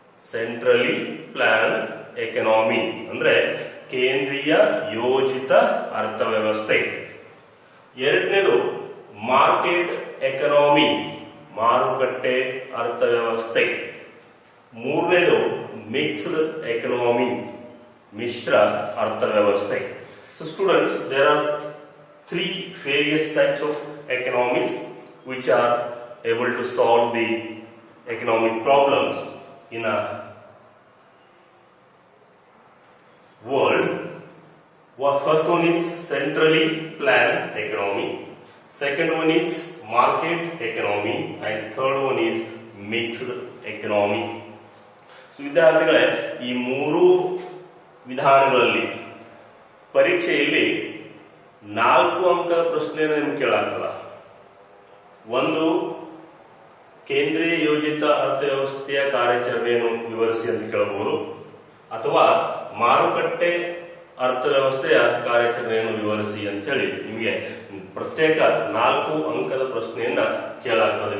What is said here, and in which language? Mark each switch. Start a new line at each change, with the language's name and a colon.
Kannada: Centrally planned economy ಅಂದ್ರೆ ಕೇಂದ್ರೀಯ ಯೋಜಿತ ಅರ್ಥವ್ಯವಸ್ಥೆ. ಎರಡನೇದು ಮಾರ್ಕೆಟ್ ಎಕನಾಮಿ, ಮಾರುಕಟ್ಟೆ ಅರ್ಥವ್ಯವಸ್ಥೆ. ಮೂರನೇದು ಮಿಕ್ಸ್ಡ್ ಎಕನಾಮಿ, ಮಿಶ್ರ ಅರ್ಥವ್ಯವಸ್ಥೆ.
English: So students, there are 3 various types of economies which are able to solve the economic problems in a world. First one is centrally planned economy, second one is market economy, and third one is mixed economy.
Kannada: So ವಿದ್ಯಾರ್ಥಿಗಳೇ, ಈ 3 ವಿಧಾನಗಳಲ್ಲಿ ಪರೀಕ್ಷೆಯಲ್ಲಿ 4 ಅಂಕದ ಪ್ರಶ್ನೆಯನ್ನು ನಿಮ್ಗೆ ಕೇಳಾಗ್ತದ. ಒಂದು ಕೇಂದ್ರೀಯ ಯೋಜಿತ ಅರ್ಥವ್ಯವಸ್ಥೆಯ ಕಾರ್ಯಾಚರಣೆಯನ್ನು ವಿವರಿಸಿ ಅಂತ ಕೇಳಬಹುದು, ಅಥವಾ ಮಾರುಕಟ್ಟೆ ಅರ್ಥವ್ಯವಸ್ಥೆಯ ಕಾರ್ಯಾಚರಣೆಯನ್ನು ವಿವರಿಸಿ ಅಂತ ಹೇಳಿ ನಿಮಗೆ ಪ್ರತ್ಯೇಕ 4 ಅಂಕದ ಪ್ರಶ್ನೆಯನ್ನ ಕೇಳಾಗ್ತದೆ.